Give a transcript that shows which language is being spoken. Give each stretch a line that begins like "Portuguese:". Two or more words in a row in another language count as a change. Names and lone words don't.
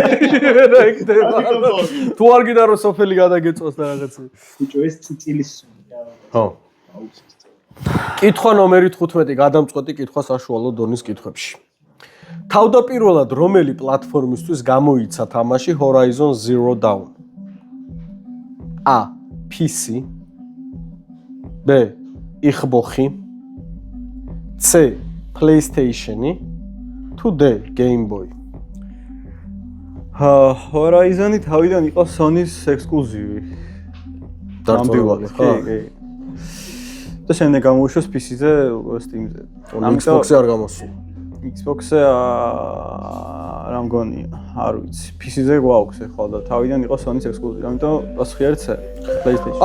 Georgian: რა იქნება? თუ არ გინდა რომ სოფელი გადაგეწვას და რაღაცა. ბიჭო ეს წილის. ხო. კითხვა ნომერი 15 გადამწყვეტი კითხვა საშუალო დონის კითხვებში. თავდაპირველად რომელი პლატფორმისთვის გამოიცა თამაში Horizon Zero Dawn? A. PC. B. Xbox. C. PlayStation. თუ D. Game Boy. Horizon-ი თავიდან იყო Sony-ს ექსკლუზივი. ნამდვილად, ხო. და შემდეგ გამოუშვეს PC-ზე, Steam-ზე. Xbox-ზე არ გამოსულა. Xbox-ზე რა მგონია, არ ვიცი. PC-ზე გვაქვს ახლა და თავიდან იყო Sony-ს ექსკლუზივი. ამიტომ პასუხი არის C, PlayStation.